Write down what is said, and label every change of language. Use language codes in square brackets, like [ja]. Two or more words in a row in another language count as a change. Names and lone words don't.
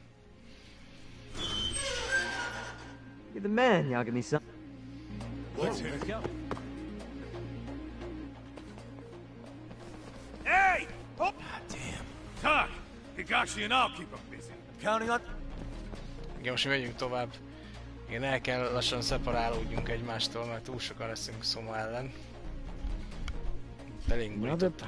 [en] You're the man, Yagami-san. Let's go. Hey! Oh! God damn. Talk! Higashi and I'll keep him busy. I'm counting on... [hu] Igen, most mi megyünk tovább. Igen, el kell lassan szeparálódjunk egymástól, mert túl sokan leszünk Szoma ellen. Elég [en] Another [hu] borított.